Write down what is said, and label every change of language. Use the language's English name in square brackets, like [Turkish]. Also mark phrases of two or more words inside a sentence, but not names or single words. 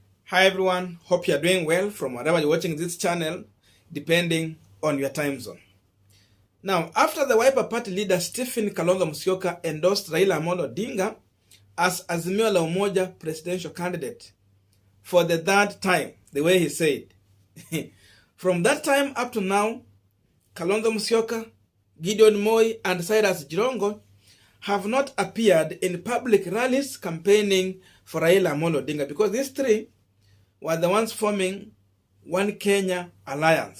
[English] Hi everyone, hope you are doing well from wherever you're watching this channel, depending on your time zone. Now, after the Wiper Party leader Stephen Kalonzo Musyoka endorsed Raila Odinga as Azimio la Umoja presidential candidate for the third time, the way he said. From that time up to now, Kalonzo Musyoka, Gideon Moi, and Cyrus Jirongo have not appeared in public rallies campaigning for Raila Odinga because these three were the ones forming One Kenya Alliance.